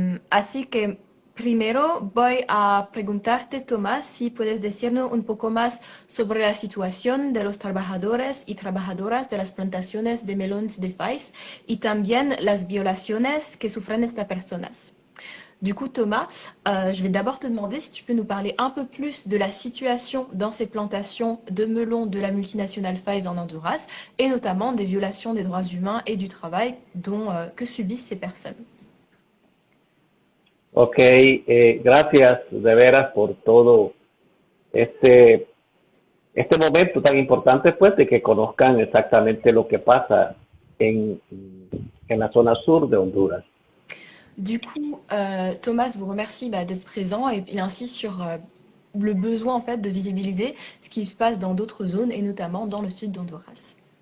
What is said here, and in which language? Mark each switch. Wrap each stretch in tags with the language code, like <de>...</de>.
<es>Así que primero voy a preguntarte, Tomás, si puedes decirnos un poco más sobre la situación de los trabajadores y trabajadoras de las plantaciones de melones de Faiz y también las violaciones que sufren estas personas.</es> <fr>Du coup, Thomas, je vais d'abord te demander si tu peux nous parler un peu plus de la situation dans ces plantations de melons de la multinationale Faiz en Honduras et notamment des violations des droits humains et du travail que subissent ces personnes.</fr> <es>Ok, gracias de veras por todo este, este momento tan importante, pues, de que conozcan exactamente lo que pasa en, en la zona sur de Honduras.</es> <fr>Du coup, Thomas vous remercie d'être présent et il insiste sur le besoin en fait de visibiliser ce qui se passe dans d'autres zones et notamment dans le sud d'Honduras.</fr>